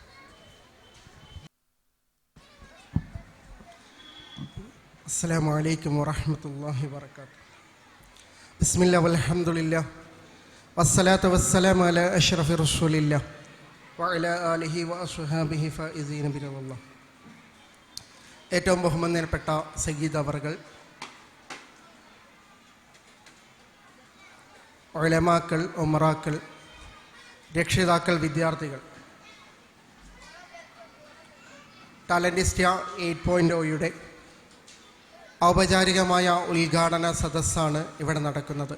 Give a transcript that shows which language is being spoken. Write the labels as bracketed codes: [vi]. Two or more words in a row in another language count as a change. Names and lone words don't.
[ar] السلام عليكم ورحمة الله وبركاته. بسم الله والحمد لله والصلاة والسلام على أشرف رسول الله وعلى آله وأصحابه فائزين برضا الله. [ml] ഏറ്റവും ബഹുമാനപ്പെട്ട സയ്യിദ് അവർകൾ, ഉലമാക്കൾ, ഉമറാക്കൾ, രക്ഷിതാക്കൾ, വിദ്യാർത്ഥികൾ, ടാലന്റിസ്റ്റ 8.0യുടെ ഔപചാരികമായ ഉദ്ഘാടന സദസ്സാണ് ഇവിടെ നടക്കുന്നത്.